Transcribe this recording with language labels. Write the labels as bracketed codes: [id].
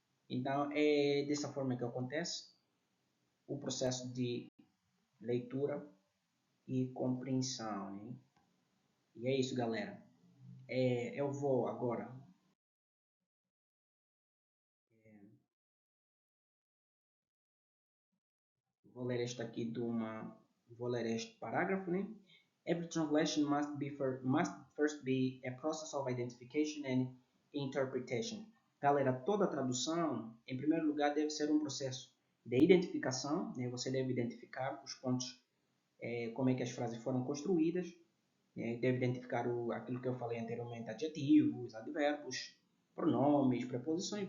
[pt] Então, é dessa forma que acontece o processo de leitura e compreensão, né? E é isso, galera. Eu vou agora vou ler este aqui vou ler este parágrafo, né? [en] Every translation must first be a process of identification and interpretation. [pt] Galera, toda tradução, em primeiro lugar, deve ser um processo de identificação, né? Você deve identificar os pontos, como é que as frases foram construídas, deve identificar aquilo que eu falei anteriormente, adjetivos, advérbios, pronomes, preposições.